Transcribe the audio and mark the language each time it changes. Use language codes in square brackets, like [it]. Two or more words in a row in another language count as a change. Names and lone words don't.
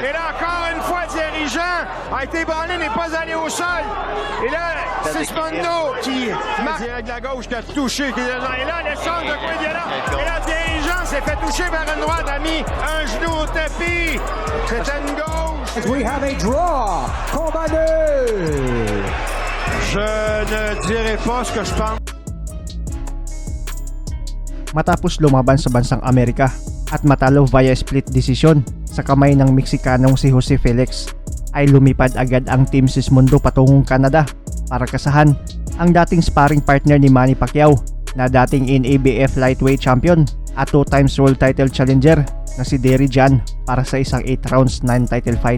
[fr] Et là, encore une fois, dirigeant a été banné, n'est pas allé au sol. Et là, c'est Sismondo qui marque direct de la gauche, qui a touché. Et là, l'échange de coups de violent. Et là, dirigeant s'est fait toucher par une droite, a mis un genou au tapis. C'était une gauche. [en] We have a draw. [fr] Combat 2. Je ne dirai pas ce que je pense. [tl] Matapos lumaban sa bansang Amerika at matalo [en] via split decision [tl] sa kamay ng Meksikanong si Jose Felix, ay lumipad agad ang Team Sismondo patungong Canada para kasahan ang dating [en] sparring partner [tl] ni Manny Pacquiao na dating [en] NABF lightweight champion [tl] at [en] 2 times world title challenger [tl] na si Derry Jan para sa isang [en] 8 rounds 9 title fight.